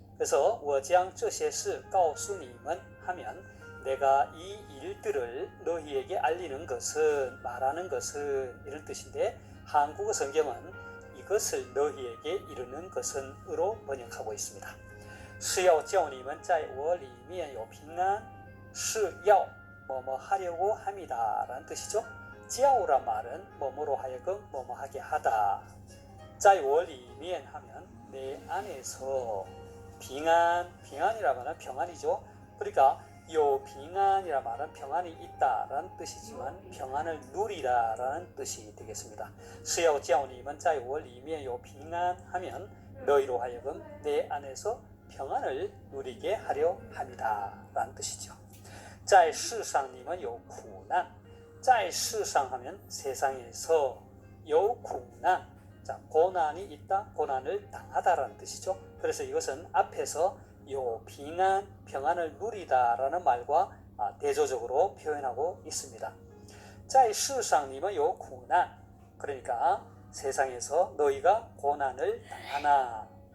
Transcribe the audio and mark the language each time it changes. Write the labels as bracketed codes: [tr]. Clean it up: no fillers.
[ko] 그래서 [zh] 我将这些事告诉你们 [ko] 하면 내가 이 일들을 너희에게 알리는 것은, 말하는 것은 이런 뜻인데, 한국어 성경은 이것을 너희에게 이르는 것은 으로 번역하고 있습니다. [zh] 是要叫你们在我里面有平安， [ko] 是要뭐뭐 하려고 함이다 라는 뜻이죠. 叫란 말은 뭐뭐로 하여금 뭐뭐 하게 하다. 在我里面 하면 내 안에서. 平安이라 말은 평안이죠. 그러니까 요平安이라 말은 평안이 있다라는 뜻이지만 평안을 누리다라는 뜻이 되겠습니다. [zh] 是要叫你们在我里面有平安 [ko] 하면 너희로 하여금 내 안에서 평안을 누리게 하려 함이다 라는 뜻이죠. [zh] 在世上你们有苦难. [ko] 在世上 하면 세상에서 有苦难. 자, 고난이 있다, 고난을 당하다라는 뜻이죠. 그래서 이것은 앞에서 요平安, 평안을 누리다라는 말과 대조적으로 표현하고 있습니다. [zh] 在世上你们有苦难. [ko] 그러니까 세상에서 너희가 고난을 당하나.